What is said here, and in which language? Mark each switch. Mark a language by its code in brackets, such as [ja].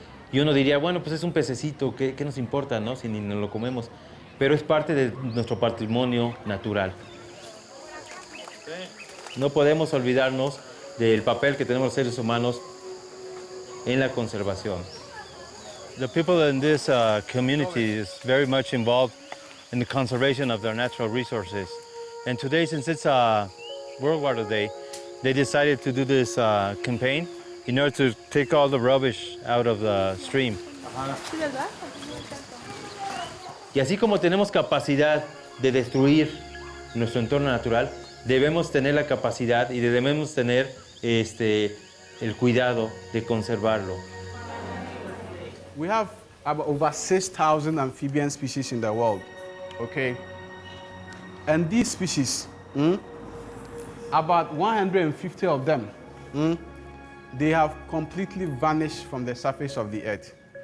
[es] Y uno diría, bueno, pues es un pececito, ¿qué nos importa, no? Si ni nos lo comemos. Pero es parte de nuestro patrimonio natural. No podemos olvidarnos del papel que tenemos los seres humanos en la conservación. [en] The people in this community is very much involved in the conservation of their natural resources. And today, since it's World Water Day, they decided to do this campaign in order to take all the rubbish out of the stream. [es] Y así como tenemos capacidad de destruir nuestro entorno natural, debemos tener la capacidad y debemos tener el cuidado de conservarlo. [en] We have about over 6,000 amphibian species in the world, okay? And these species, about 150 of them, they have completely vanished from the surface of the earth.